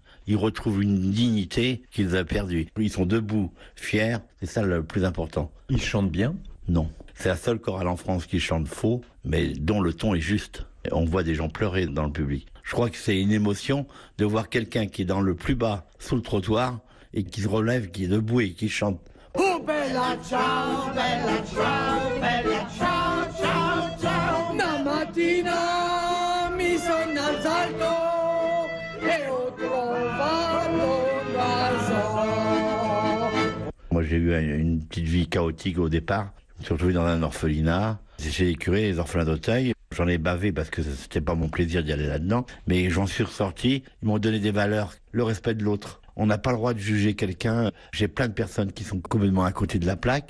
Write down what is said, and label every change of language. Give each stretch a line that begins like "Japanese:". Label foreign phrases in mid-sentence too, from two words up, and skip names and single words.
French: Ils retrouvent une dignité qu'ils avaient perdue. Ils sont debout, fiers, c'est ça le plus important. Ils chantent bien ? Non. C'est la seule chorale en France qui chante faux, mais dont le ton est juste. On voit des gens pleurer dans le public. Je crois que c'est une émotion de voir quelqu'un qui est dans le plus bas, sous le trottoir, et qui se relève, qui est debout et qui chante.
Italian: Oh bella ciao, bella ciao, bella ciao, ciao, ciao. La mattina mi sono alzato e ho trovato casa.
French: Moi j'ai eu une petite vie chaotique au départ. Je me suis retrouvé dans un orphelinat. Chez les curés, les orphelins d'Auteuil. J'en ai bavé parce que c'était pas mon plaisir d'y aller là-dedans. Mais j'en suis ressorti. Ils m'ont donné des valeurs. Le respect de l'autre. On n'a pas le droit de juger quelqu'un. J'ai plein de personnes qui sont complètement à côté de la plaque.